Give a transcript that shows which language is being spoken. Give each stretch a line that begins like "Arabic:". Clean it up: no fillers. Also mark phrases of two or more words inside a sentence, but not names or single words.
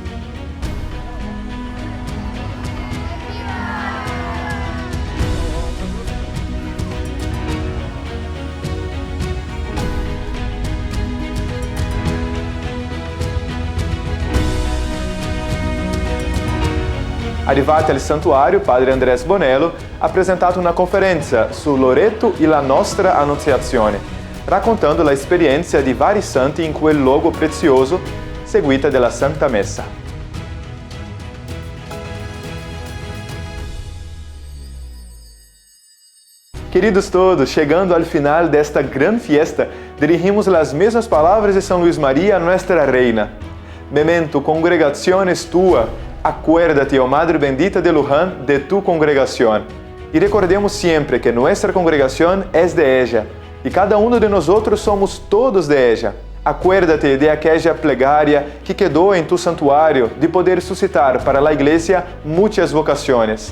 Italian: Arrivati al santuario, padre Andrés Bonello ha presentato una conferenza su Loreto e la nostra Annunziazione, raccontando l'esperienza di vari santi in quel luogo prezioso, seguita della Santa Messa.
Portuguese: Queridos todos, chegando ao final desta grande fiesta, dirigimos as mesmas palavras de São Luís Maria a
Spanish: Nuestra Reina.
Latin: Memento, congregaciones tua,
Spanish: acuérdate, oh Madre bendita de Luján, de tu congregación.
Portuguese: E recordemos sempre
Spanish: que nuestra congregación es de ella, e cada uno de nosotros somos todos de ella. Acuérdate de aquella plegaria que quedó en tu santuario de poder suscitar para la iglesia muchas vocaciones.